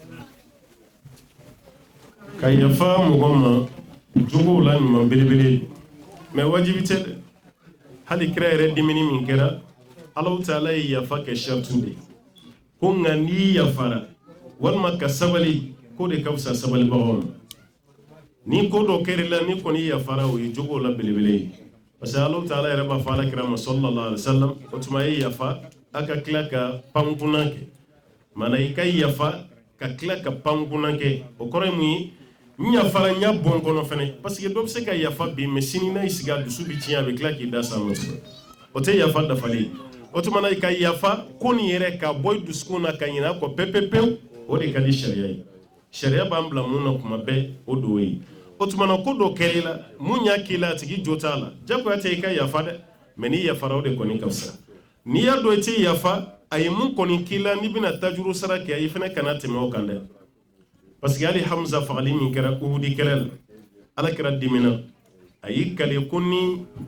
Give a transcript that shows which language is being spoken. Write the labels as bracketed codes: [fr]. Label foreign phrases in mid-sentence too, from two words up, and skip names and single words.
[bm] ka yafa mɔgɔ ma jogow la ɲuman belebele mais wajibi tɛ dɛ hali kira yɛrɛ dimini min kɛra Allahu Taala ye yafa kɛ shartu de ko nka n'i yafara walima ka sabali ko de ka fisa sabalibagaw ma ni ko dɔ kɛra la ni kɔni yafara o ye jogow la belebele ye parce que Allahu Taala yɛrɛ b'a fɔ alakira ma [ar] صلى الله عليه وسلم [bm] o tuma ye yafa a ka tila ka pankuna kɛ mana i ka yafa ka tila ka pankuna kɛ o kɔrɔ ye mun ye n yafara n y'a bɔn kɔnɔ fɛnɛ parce que dɔ bɛ se ka yafa bi mais sini n'a y'i sigi a dusu bɛ tiɲɛ a bɛ tila k'i da s'a ma o tɛ yafa dafalen o tuma na i ka yafa ko nin yɛrɛ ka bɔ i dusukun na ka ɲinɛ a kɔ pewu o de ka di sariya ye sariya b'an bila mun na kuma bɛɛ o do ye o tuma na ko dɔ kɛra i la mun y'a k'i la a tigi jo t'a la jagoya tɛ i ka yafa dɛ mais n'i yafara o de kɔni ka fisa n'i y'a dɔn i tɛ yafa a ye mun kɔni k'i la n'i bɛna tajuru sara kɛ i fana kana tɛmɛ o kan dɛ parce que hali Hamza fagali min kɛra Uhudi kɛlɛ la ala kɛra dimina a y'i kale ko ni